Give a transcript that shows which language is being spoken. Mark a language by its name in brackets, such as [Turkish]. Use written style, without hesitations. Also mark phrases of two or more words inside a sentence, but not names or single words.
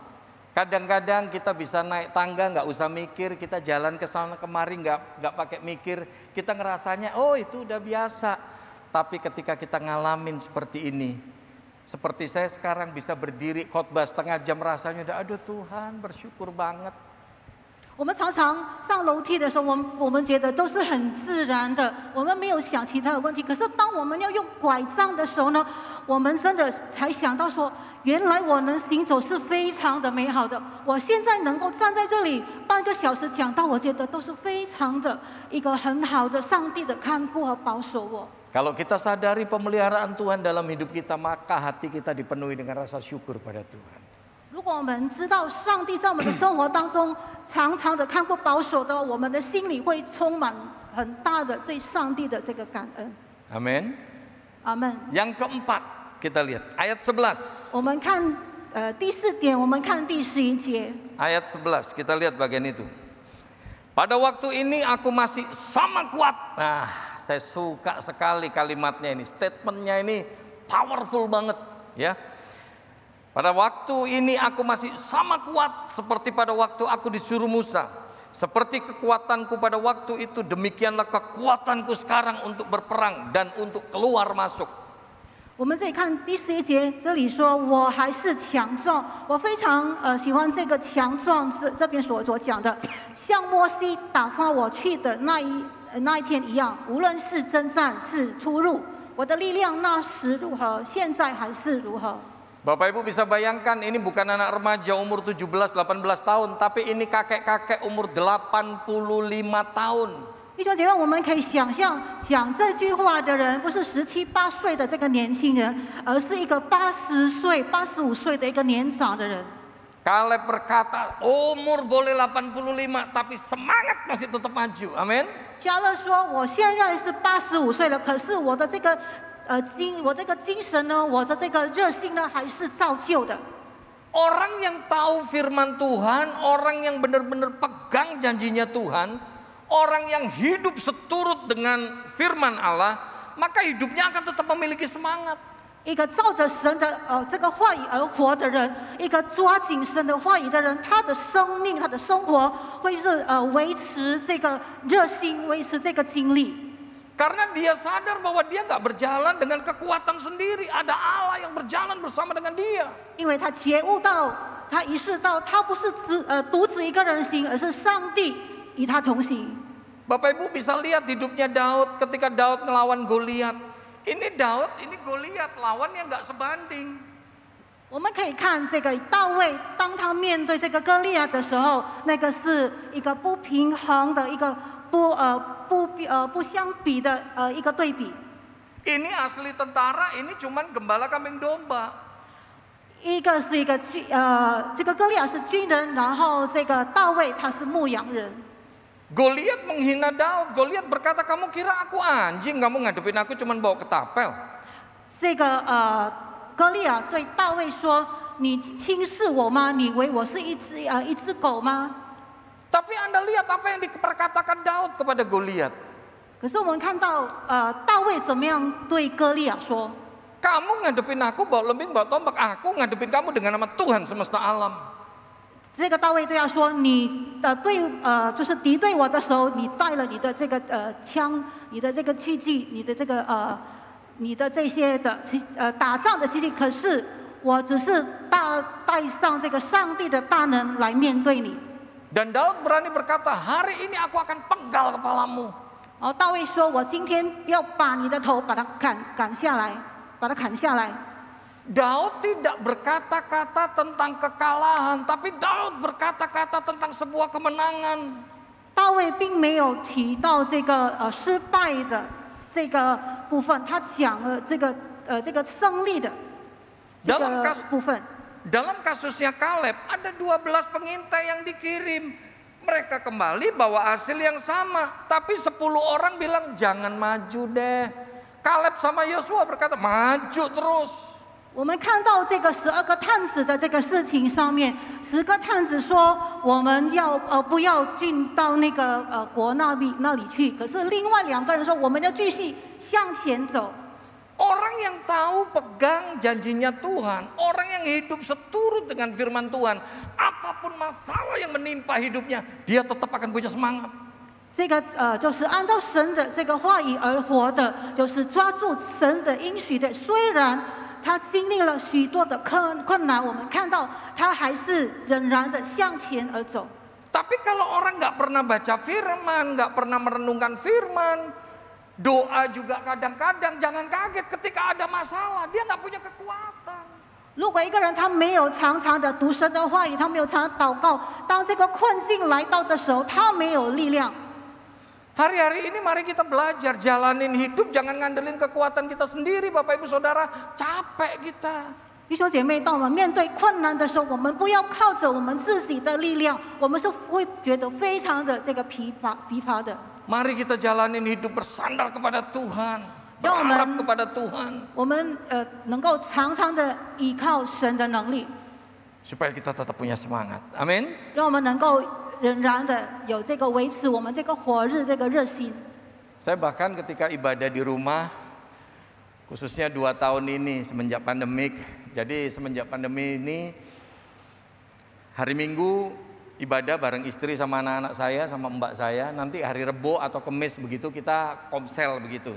[Indonesian] Kadang-kadang kita bisa naik tangga nggak usah mikir, kita jalan ke sana kemari nggak pakai mikir, kita ngerasanya oh itu udah biasa. Tapi ketika kita ngalamin seperti ini, seperti saya sekarang bisa berdiri khotbah setengah jam, rasanya udah aduh Tuhan bersyukur banget. [Chinese] 我们常常上楼梯的时候，我们觉得都是很自然的，我们没有想其他的问题。可是当我们要用拐杖的时候呢，我们真的才想到说，原来我能行走是非常的美好的。我现在能够站在这里半个小时讲道，我觉得都是非常的一个很好的上帝的看顾和保守我。 [Indonesian] Kalau kita sadari pemeliharaan Tuhan dalam hidup kita, maka hati kita dipenuhi dengan rasa syukur pada Tuhan. [Chinese] 如果我们知道上帝在我们的生活当中常常的看顾保守的，我们的心里会充满很大的对上帝的这个感恩。 [Indonesian] Amin. [Chinese] 阿门。 [Indonesian] Yang keempat kita lihat ayat 11. [Chinese] 我们看第四点，我们看第11节。 [Indonesian] Ayat 11 kita lihat bagian itu. Pada waktu ini aku masih sama kuat. Nah, saya suka sekali kalimatnya ini, statementnya ini powerful banget, ya. Pada waktu ini aku masih sama kuat seperti pada waktu aku disuruh Musa. Seperti kekuatanku pada waktu itu, demikianlah kekuatanku sekarang untuk berperang dan untuk keluar masuk. [Chinese] 我们这里看第11节，这里说我还是强壮，我非常喜欢这个强壮这边所讲的，像摩西打发我去的那一天一样，无论是征战是出入，我的力量那时如何，现在还是如何。 [Indonesian] Bapak Ibu bisa bayangkan ini bukan anak remaja umur 17-18 tahun, tapi ini kakek-kakek umur 85 tahun. [Chinese] 弟兄姐妹，我们可以想象，讲这句话的人不是17、8岁的这个年轻人，而是一个80岁、85岁的一个年长的人。 [Indonesian] Kaleb berkata, umur boleh 85, tapi semangat masih tetap maju. Amin. [Chinese] 迦勒说：“我现在是85岁了，可是我的这个精神呢，我的这个热心呢，还是照旧的。” [Indonesian] Orang yang tahu firman Tuhan, orang yang benar-benar pegang janjinya Tuhan, orang yang hidup seturut dengan firman Allah, maka hidupnya akan tetap memiliki semangat. [Chinese] 一个照着神的这个话语而活的人，一个抓紧神的话语的人，他的生命、他的生活会是维持这个热心，维持这个精力。 [Indonesian] Karena dia sadar bahwa dia nggak berjalan dengan kekuatan sendiri, ada Allah yang berjalan bersama dengan dia. [Chinese] 因为他觉悟到，他意识到，他不是独自一个人行，而是上帝与他同行。 [Indonesian] Bapak Ibu bisa lihat hidupnya Daud ketika Daud ngelawan Goliat. Ini Daud, ini Goliat, lawannya nggak sebanding. [Chinese] 我们可以看这个大卫，当他面对这个歌利亚的时候，那个是一个不平衡的一个不相比的一个对比。 [Indonesian] Ini asli tentara, ini cuman gembala kambing domba. [Chinese] 一个是这个歌利亚是军人，然后这个大卫他是牧羊人。 [Indonesian] Goliat menghina Daud. Goliat berkata, kamu kira aku anjing, kamu ngadepin aku cuman bawa ketapel. [Chinese] 这个歌利亚对大卫说：“你轻视我吗？你以为我是一只狗吗？” [Indonesian] Tapi Anda lihat apa yang diperkatakan Daud kepada Goliat. [Chinese] 可是我们看到大卫怎么样对歌利亚说？ [Indonesian] Kamu ngadepin aku bawa lembing, bawa tombak. Aku ngadepin kamu dengan nama Tuhan semesta alam. [Chinese] 这个大卫对他说：“你就是敌对我的时候，你带了你的这个枪，你的这个器具，你的这个你的这些的打仗的机器。可是我只是带上这个上帝的大能来面对你。” [Indonesian] Dan Daud berani berkata, hari ini aku akan penggal kepalamu. [Chinese] 然后大卫说：“我今天要把你的头把它砍下来，把它砍下来。” [Indonesian] Daud tidak berkata-kata tentang kekalahan, tapi Daud berkata-kata tentang sebuah kemenangan. [Chinese] 大卫并没有提到这个失败的这个部分，他讲了这个胜利的这个部分。 [Indonesian] Dalam kasusnya Kaleb ada 12 pengintai yang dikirim. Mereka kembali bawa hasil yang sama, tapi 10 orang bilang jangan maju deh. Kaleb sama Yosua berkata maju terus. [Chinese] 我们看到这个12个探子的这个事情上面，10个探子说我们要不要进到那个国那里去？可是另外2个人说我们要继续向前走。 [Indonesian] Orang yang tahu pegang janjinya Tuhan, orang yang hidup seturut dengan firman Tuhan, apapun masalah yang menimpa hidupnya, dia tetap akan punya semangat. [Chinese] 这个就是按照神的这个话语而活的，就是抓住神的应许的。虽然他经历了许多的困难，我们看到他还是仍然的向前而走。 [Indonesian] Tapi kalau orang nggak pernah baca firman, nggak pernah merenungkan firman, doa juga kadang-kadang jangan kaget ketika ada masalah, dia nggak punya kekuatan. [Chinese] 如果一个人他没有常常的读神的话语，他没有常常祷告，当这个困境来到的时候，他没有力量。 [Indonesian] Hari-hari ini mari kita belajar jalanin hidup, jangan ngandelin kekuatan kita sendiri, Bapak Ibu Saudara, capek kita. [Chinese] 弟兄姐妹，当我们面对困难的时候，我们不要靠着我们自己的力量，我们是会觉得非常的这个疲乏的。 [Indonesian] Mari kita jalanin hidup bersandar kepada Tuhan, berharap kepada Tuhan. [Chinese] 我们能够常常的依靠神的能力， [Indonesian] supaya kita tetap punya semangat. Amin. [Chinese] 让我们能够仍然的有这个维持我们这个火热这个热心。 [Indonesian] Saya bahkan ketika ibadah di rumah, khususnya 2 tahun ini semenjak pandemik. Jadi semenjak pandemi ini hari Minggu ibadah bareng istri sama anak-anak saya sama mbak saya. Nanti hari Rebo atau Kemis begitu kita komsel begitu.